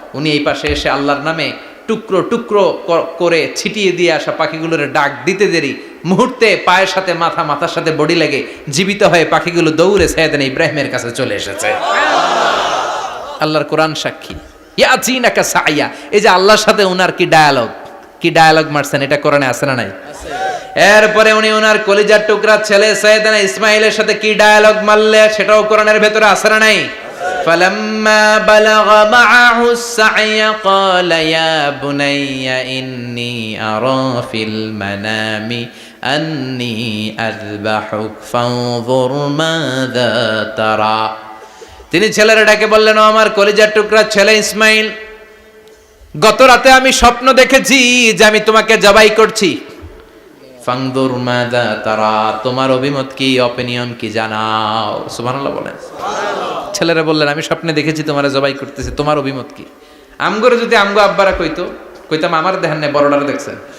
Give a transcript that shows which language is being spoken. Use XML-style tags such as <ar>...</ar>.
<bn>উনি এই পাশে এসে আল্লাহর নামে টুকরো টুকরো করে ছিটিয়ে দিয়ে আসা পাখিগুলোর ডাক দিতে দেরি, মুহূর্তে পায়ের সাথে মাথা, মাথার সাথে বডি লেগে জীবিত হয়ে পাখিগুলো দৌড়ে সাইয়েদনা ইব্রাহিমের কাছে চলে এসেছে। আল্লাহর কোরআন সাক্ষী।</bn> <ar>ইয়াতিনাকা সায়া,</ar> <bn>এই যে আল্লাহর সাথে উনার কি ডায়ালগ মারছেন, এটা কোরআনে আছে না নাই? এরপরে উনি ওনার কলিজার টুকরা ছেলে সাইয়েদনা ইসমাইলের সাথে কি ডায়ালগ মারলে, সেটাও কোরআনের ভেতরে আছে না নাই?</bn> <ar>فلما بلغ معه السعي قال يا بني إني أرى في المنام أني أذبحك فانظر ماذا ترى।</ar> <bn>তিনি ছেলেরা ডাকে বললেন, ও আমার কলিজার টুকরা ছেলে ইসমাইল, গত রাতে আমি স্বপ্ন দেখেছি যে আমি তোমাকে জবাই করছি।</bn> <ar>ফানজুর মাযা তারা,</ar> <bn>তোমার অভিমত কি, অপিনিয়ন কি জানাও। সুবহানাল্লাহ বলেন। ছেলেরা বললেন, আমি স্বপ্নে দেখেছি তোমারে জবাই করতেছি, তোমার অভিমত কি? আমগরে যদি আমগো আব্বারা কইতাম আমার দেখেন না, বড়টারে দেখছেন।</bn>